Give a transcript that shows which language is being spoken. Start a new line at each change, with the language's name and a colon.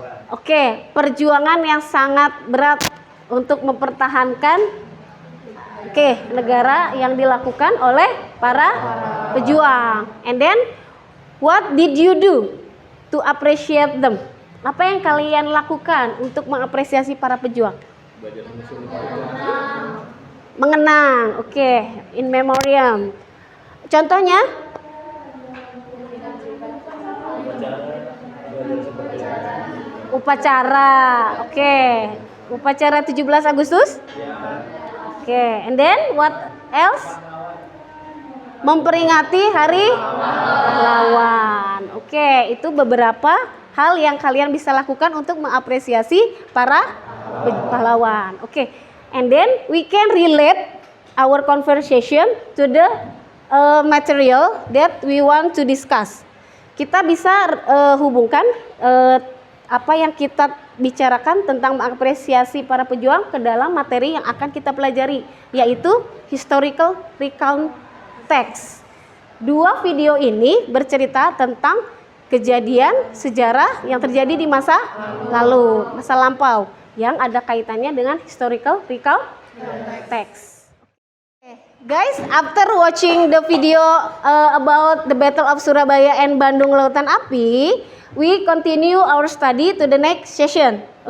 Indonesian: Oke, perjuangan yang sangat berat untuk mempertahankan negara yang dilakukan oleh para pejuang.
English: And then what did you do to appreciate them?
Indonesian: Apa yang kalian lakukan untuk mengapresiasi para pejuang? Mengenang, in memoriam. Contohnya? Upacara, upacara 17 Agustus.
English: And then what else?
Indonesian: Memperingati Hari Pahlawan. Itu beberapa hal yang kalian bisa lakukan untuk mengapresiasi para pahlawan.
English: And then we can relate our conversation to the material that we want to discuss.
Indonesian: Kita bisa hubungkan apa yang kita bicarakan tentang mengapresiasi para pejuang ke dalam materi yang akan kita pelajari, yaitu historical recount text. 2 video ini bercerita tentang kejadian sejarah yang terjadi di masa lalu, masa lampau, yang ada kaitannya dengan historical recount text.
English: Guys, after watching the video about the Battle of Surabaya and Bandung Lautan Api, we continue our study to the next session.